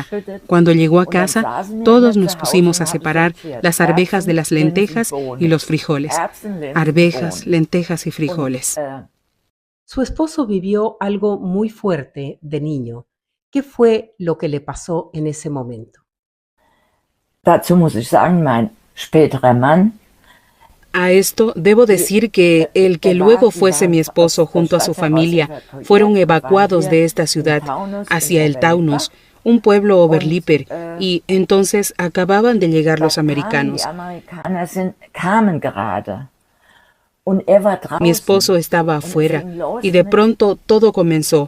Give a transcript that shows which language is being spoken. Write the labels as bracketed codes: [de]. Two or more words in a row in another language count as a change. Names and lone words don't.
[es] Cuando llegó a casa, todos nos pusimos a separar las arvejas de las lentejas y los frijoles. Arvejas, lentejas y frijoles. Su esposo vivió algo muy fuerte de niño. ¿Qué fue lo que le pasó en ese momento? [de] Dazu muss ich sagen, mein späterer Mann. [es] A esto debo decir que el que luego fuese mi esposo junto a su familia fueron evacuados de esta ciudad hacia el Taunus, un pueblo Oberlippe, y entonces acababan de llegar los americanos. Mi esposo estaba afuera y de pronto todo comenzó.